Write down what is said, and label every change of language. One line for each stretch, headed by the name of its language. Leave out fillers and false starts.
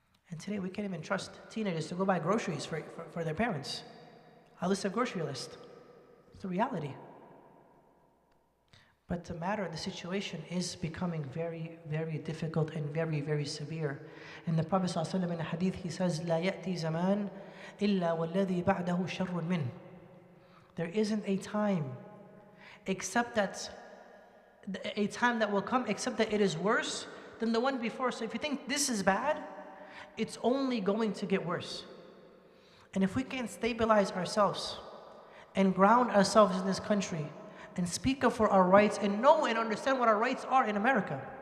English: And today we can't even trust teenagers to go buy groceries for their parents. A list of grocery list. It's the reality. But the situation is becoming very, very difficult and very, very severe. And the Prophet ﷺ in a hadith, he says,
Arabic: لا يأتي زمان إلا والذي بعده شر منه.
English: There isn't a time that will come except that it is worse than the one before. So if you think this is bad, it's only going to get worse. And if we can stabilize ourselves and ground ourselves in this country and speak up for our rights and know and understand what our rights are in America.